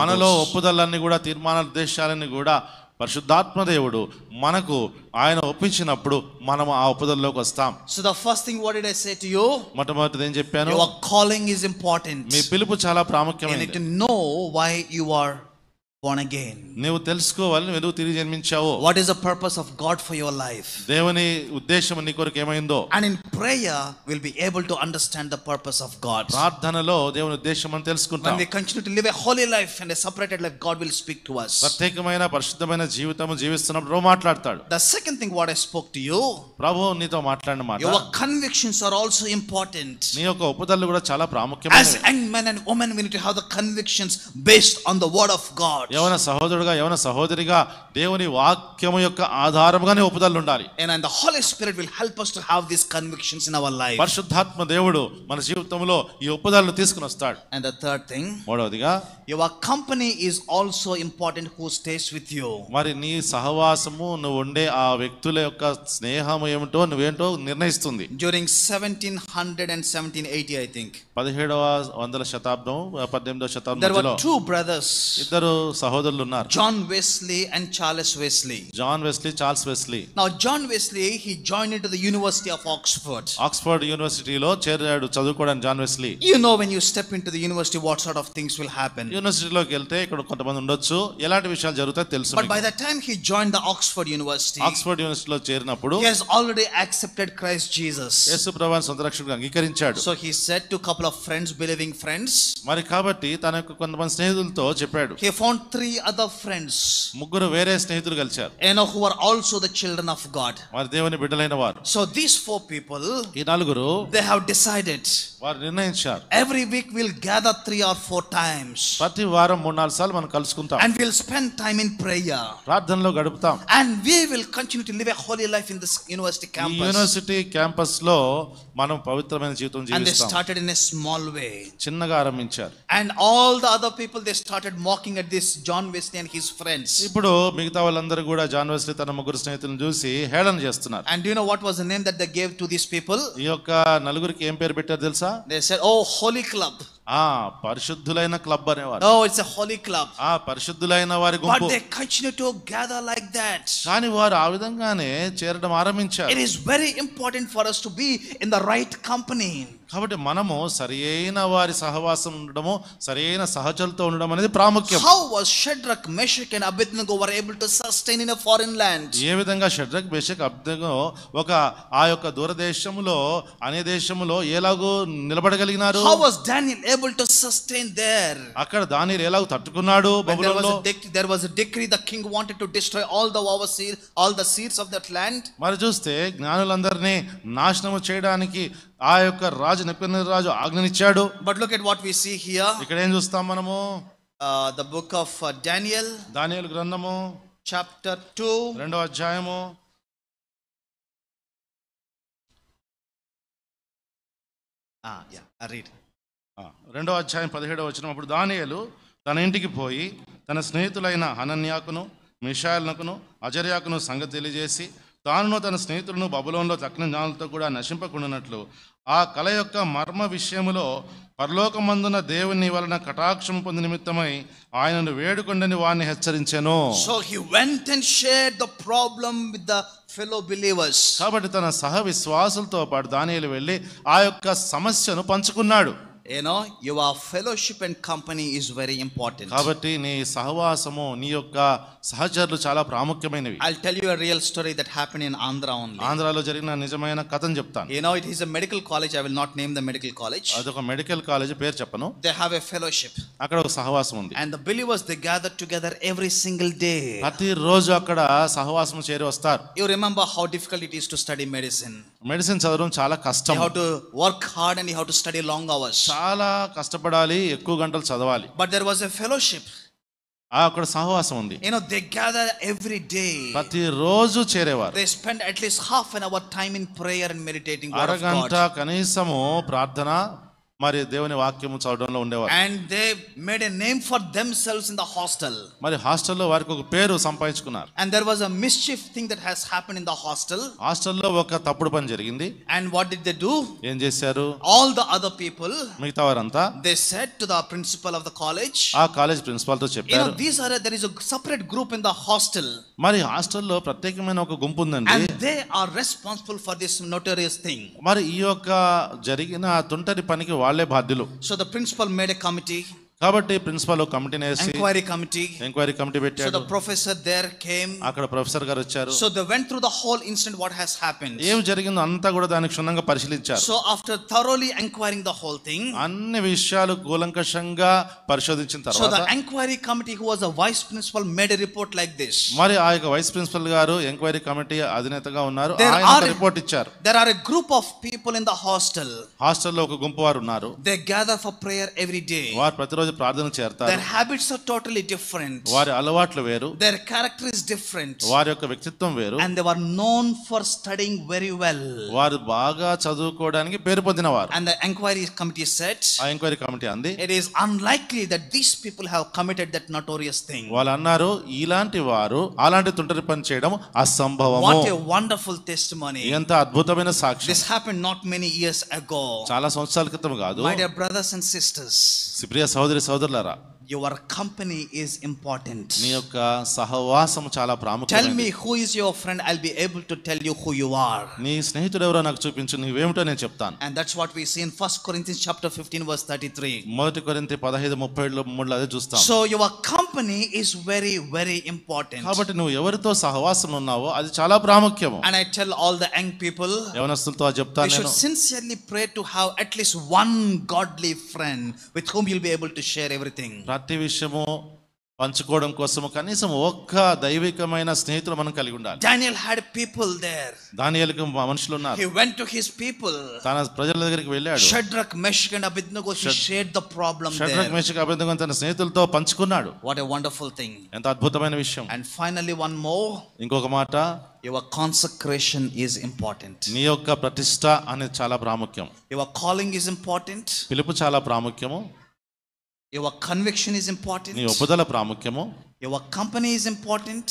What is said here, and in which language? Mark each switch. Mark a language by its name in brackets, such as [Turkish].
[Telugu] మనలో [English] those. [Telugu] ఒప్పుదలన్నీ కూడా తీర్మానాల ఉద్దేశాలన్నీ కూడా పరిశుద్ధాత్మ దేవుడు మనకు ఆయన ఒప్పించినప్పుడు మనం ఆ ఒప్పుదలలోకి వస్తాం. [English] So the first thing, what did I say to you? [Telugu] మొట్టమొదటిది ఏం చెప్పాను? [English] Your calling is important. [Telugu] మీ పిలుపు చాలా [English] You need [Telugu] ప్రాముఖ్యమైనది. [English] to know why you are born again. [Telugu] నువ్వు తెలుసుకోవాలి నువ్వు ఎందుకు తిరిగి జన్మించావు. [English] What is the purpose of God for your life? [Telugu] దేవుని ఉద్దేశం నీ కొరకు ఏమైందో. [English] And in prayer we'll be able to understand the purpose of God. [Telugu] ప్రార్థనలో దేవుని ఉద్దేశం అని తెలుసుకుంటాం. [English] When we continue to live a holy life and a separated life, God will speak to us. [Telugu] ప్రత్యేకమైన పరిశుద్ధమైన జీవితం జీవిస్తున్నప్పుడు ప్రభు మాట్లాడతాడు. [English] The second thing what I spoke to you, [Telugu] ప్రభు నీతో మాట్లాడిన మాట, [English] your convictions are also important. [Telugu] నీ యొక్క ఒప్పుదలలు కూడా చాలా [English] As [Telugu] ప్రాముఖ్యమైనవి. [English] young men and women, we need to have the convictions based on the word of God. [Telugu] యవన సహోదరుడుగా యవన సహోదరిగా దేవుని వాక్యము యొక్క ఆధారముగానే ఒప్పుదలలు ఉండాలి. [English] And the Holy Spirit will help us to have these convictions in our life. [Telugu] పరిశుద్ధాత్మ దేవుడు మన జీవితంలో ఈ ఒప్పుదలను తీసుకుని వస్తాడు. [English] And the third thing, [Telugu] మూడవదిగా [English] your company is also important, who stays with you. [Telugu] మరి నీ సహవాసము నువ్వు ఉండే ఆ వ్యక్తుల యొక్క స్నేహం ఏమిటో నువ్వేంటో నిర్ణయిస్తుంది. [English] During 1700 and 1780, I think, [Telugu] 17వ శతాబ్దం 18వ [English] there [Telugu] శతాబ్దంలో [English] were two brothers, [Telugu] ఇద్దరు సహోదరులు ఉన్నారు. [English] John Wesley and Charles Wesley. [Telugu] John Wesley, Charles Wesley. [English] Now John Wesley, he joined into the University of Oxford. [Telugu] Oxford యూనివర్సిటీలో చేరాడు చదువుకోవడానికి John Wesley. [English] When you step into the university, what sort of things will happen. [Telugu] యూనివర్సిటీలోకి వెళ్తే ఇక్కడ కొంతమంది ఉండొచ్చు, ఎలాంటి విషయాలు జరుగుతాయో తెలుసు. [English] But by the time he joined the Oxford University, [Telugu] Oxford యూనివర్సిటీలో చేరినప్పుడు [English] he has already accepted Christ Jesus. [Telugu] యేసు ప్రభువుని సొంత రక్షకుడిగా అంగీకరించాడు. [English] So he said to a couple of friends, believing friends, [Telugu] మరి కాబట్టి తన యొక్క కొంతమంది స్నేహితులతో చెప్పాడు. [English] he found three other friends, [Telugu] ముగ్గురు వేరే స్నేహితులు కలిశారు, [English] who are also the children of God. [Telugu] వారి దేవుని బిడ్డలైన వారు. [English] So these four people, [Telugu] ఈ నలుగురు [English] they have decided, [Telugu] వారు నిర్ణయించారు, [English] every week we'll gather 3 or 4 times, [Telugu] ప్రతి వారం 3-4 సార్లు మనం కలుసుకుంటాం, [English] and we'll spend time in prayer, [Telugu] ప్రార్థనలో గడుపుతాం, [English] and we will continue to live a holy life in this university [Telugu] ఈ [English] campus. [Telugu] యూనివర్సిటీ క్యాంపస్ లో మనం పవిత్రమైన జీవితం [English] And they [Telugu] జీవిస్తాం. [English] started in a small way, [Telugu] చిన్నగా ఆరంభించారు. [English] and all the other people, they started mocking at this John Wesley and his friends. [Telugu] ఇప్పుడు మిగతా వాళ్ళందరూ కూడా జాన్ వెస్లీ తన ముగ్గురు స్నేహితులను చూసి హేళన చేస్తున్నారు. [English] And do you know what was the name that they gave to these people? [Telugu] ఈ యొక్క నలుగురికి ఏం పేరు పెట్టారు తెలుసా? [English] They said, oh, holy club. [Telugu] పరిశుద్ధులైన club అనేవారు. [English] Oh, it's a holy club. [Telugu] పరిశుద్ధులైన వారి [English] But [Telugu] గుంపు. [English] they continue to gather like that. [Telugu] కానీ వారు ఆ విధంగానే చేరడం ఆరంభించారు. [English] It is very important for us to be in the right company. [Telugu] కాబట్టి మనము సరైన వారి సహవాసం ఉండడము, సరైన సహచరులతో ఉండడం అనేది ప్రాముఖ్యం. [English] How was Shadrach, Meshach and Abednego were able to sustain in a foreign land? [Telugu] ఏ విధంగా షడ్రక్ మెషక్ అబ్దెగో ఒక ఆ యొక్క దూరదేశములో అనే దేశములో ఎలాగో నిలబడగలిగినారు? [English] How was Daniel able to sustain there? [Telugu] అక్కడ దానియేలు ఎలాగో తట్టుకున్నాడు బబులోనులో? [English] There was a decree, the king wanted to destroy all the overseers, all the seeds of that land. [Telugu] మరి చూస్తే జ్ఞానులందరినీ నాశనము చేయడానికి ఆ యొక్క రాజు నెబుకద్నెజరు రాజు ఆజ్ఞనిచ్చాడు. [English] But look at what we see here. [Telugu] ఇక్కడ ఏం చూస్తాం మనము? [English] The book of Daniel, [Telugu] దానియేలు గ్రంథము [English] chapter 2, [Telugu] 2వ అధ్యాయము [English] read. [Telugu] 2వ అధ్యాయం 17వ వచనం. అప్పుడు దానియేలు తన ఇంటికి పోయి తన స్నేహితులైన హనన్యాకును మిషాయల్నకును అజర్యాకును సంగతి తెలియజేసి తానును తన స్నేహితులను బబులోనులో తక్కిన జ్ఞానులతో కూడా నశింపకుండానట్లు ఆ కల యొక్క మర్మ విషయములో పరలోకమందున దేవుని వలన కటాక్షం పొంది నిమిత్తమై ఆయనను వేడుకొండని వారిని హెచ్చరించెను. [English] So he went and shared the problem with the fellow believers. [Telugu] కాబట్టి తన సహ విశ్వాసులతో పాటు దానియేలు వెళ్ళి ఆ యొక్క సమస్యను పంచుకున్నాడు. [English] Your fellowship and company is very important. [Telugu] కాబట్టి నీ సహవాసము నీ యొక్క సహచరులు చాలా ప్రాముఖ్యమైనవి. [English] I'll tell you a real story that happened in Andhra only. [Telugu] ఆంధ్రాలో జరిగిన నిజమైన కథను చెప్తాను. [English] It is a medical college. I will not name the medical college. [Telugu] అదొక మెడికల్ కాలేజ్, పేరు చెప్పను. [English] They have a fellowship. [Telugu] అక్కడ ఒక సహవాసం ఉంది. [English] And the believers, they gather together every single day. [Telugu] ప్రతి రోజు అక్కడ సహవాసం చేరి వస్తారు. [English] You remember how difficult it is to study medicine. [Telugu] Medicine చదవడం చాలా కష్టం. [English] You have to work hard and you have to study long hours. [Telugu] చాలా కష్టపడాలి, ఎక్కువ గంటలు చదవాలి. [English] But there was a fellowship. [Telugu] అక్కడ సహవాసం ఉంది. [English] They gather every day. [Telugu] ప్రతిరోజు చేరేవారు. [English] They spend at least half an hour time in prayer and meditating word of God. [Telugu] అరగంట కనీసము ప్రార్థన మరి దేవుని వాక్యము చదవడంలో ఉండేవారు. [English] And they made a name for themselves in the hostel. [Telugu] మరి హాస్టల్లో వారికి ఒక పేరు సంపాదించుకున్నారు. [English] And there was a mischief thing that has happened in the hostel. [Telugu] హాస్టల్లో ఒక తప్పుడు పని జరిగింది. [English] And what did they do? [Telugu] ఏం చేశారు? [English] All the other people, [Telugu] మిగతా వారంతా, [English] they said to the principal of the college, [Telugu] ఆ కాలేజ్ ప్రిన్సిపాల్ తో చెప్పారు, [English] there is a separate group in the hostel. [Telugu] మరి హాస్టల్లో ప్రత్యేకమైన ఒక గుంపు ఉందండి. [English] And they are responsible for this notorious thing. [Telugu] మరి ఈ యొక్క జరిగిన తుంటరి పనికి వాళ్ళే బాధ్యులు. [English] So the principal made a committee. [Telugu] కాబట్టి ప్రిన్సిపల్ ఒక కమిటీని వేసి ఎంక్వైరీ కమిటీ పెట్టాడు. [English] So the professor there came. [Telugu] అక్కడ ప్రొఫెసర్ గారు వచ్చారు. [English] So they went through the whole incident, what has happened. [Telugu] ఏం జరిగిందో అంతా కూడా దానికి క్షుణ్ణంగా పరిశీలించారు. [English] So after thoroughly inquiring the whole thing, [Telugu] అన్ని విషయాలు కూలంకషంగా పరిశోధించిన తర్వాత, [English] so the inquiry committee who was a vice principal made a report like this. [Telugu] మరి ఆ యొక్క వైస్ ప్రిన్సిపల్ గారు ఎంక్వైరీ కమిటీ అధినేతగా ఉన్నారు. ఆయన ఒక రిపోర్ట్ ఇచ్చారు. [English] There are a group of people in the hostel. [Telugu] హాస్టల్లో ఒక గుంపు వారు ఉన్నారు. [English] They gather for prayer every day. [Telugu] వారు ప్రతిరోజు ప్రార్థన చేస్తారు. [English] Their habits are totally different. [Telugu] వారి అలవాట్లు వేరు. [English] Their character is different. [Telugu] వారి యొక్క వ్యక్తిత్వం వేరు. [English] And they were known for studying very well. [Telugu] వారు బాగా చదువుకోవడానికి పేరు పొందినవారు. [English] And the inquiry committee said, [Telugu] ఆ ఎంక్వైరీ కమిటీ అంది, [English] it is unlikely that these people have committed that notorious thing. [Telugu] వాళ్ళు అన్నారు, ఇలాంటి వారు అలాంటి తుంటరి పని చేయడం అసంభవము. [English] What a wonderful testimony. [Telugu] ఎంత అద్భుతమైన సాక్ష్యం. [English] This happened not many years ago. [Telugu] చాలా సంవత్సరాల క్రితం కాదు. [English] My dear brothers and sisters, [Telugu] ప్రియ సహోదరి సహోదరులారా, [English] your company is important. [Telugu] నీ యొక్క సహవాసం చాలా ప్రాముఖ్యమైనది. [English] Tell me who is your friend, I'll be able to tell you who you are. [Telugu] నీ స్నేహితుడు ఎవరో నాకు చూపించు, నీవేమిటో నేను చెప్తాను. [English] And that's what we see in 1 Corinthians chapter 15 verse 33. [Telugu] మొదటి కొరింథీ 15:33 అదే చూస్తాం. [English] So your company is very very important. [Telugu] కాబట్టి నువ్వు ఎవరితో సహవాసం ఉన్నావో అది చాలా ప్రాముఖ్యము. [English] And I tell all the young people, [Telugu] యవనస్తులతో చెప్తాను, [English] you should sincerely pray to have at least one godly friend with whom you'll be able to share everything. [Telugu] ప్రతి విషయము పంచుకోవడం కోసము కనీసం ఒక్క దైవికమైన స్నేహితులు మనం కలిగి ఉండాలి. [English] Daniel had people there. [Telugu] దానియేలుకు మనుషులు ఉన్నారు. [English] He went to his people. [Telugu] తన ప్రజల దగ్గరికి వెళ్ళాడు. [English] Shadrach, Meshach and Abednego, he shared the problem there. [Telugu] Shadrach Meshach అబేద్నెగో తన స్నేహితులతో పంచుకున్నాడు. [English] What a wonderful thing. [Telugu] ఎంత అద్భుతమైన విషయం. [English] And finally one more. [Telugu] ఇంకొక మాట, [English] your consecration is important. [Telugu] నీ యొక్క ప్రతిష్ట అనేది చాలా ప్రాముఖ్యం. [English] Your calling is important. [Telugu] పిలుపు చాలా ప్రాముఖ్యము. [English] Your conviction is important. [Telugu] నీ ఒప్పుదల ప్రాముఖ్యము. [English] Your company is important.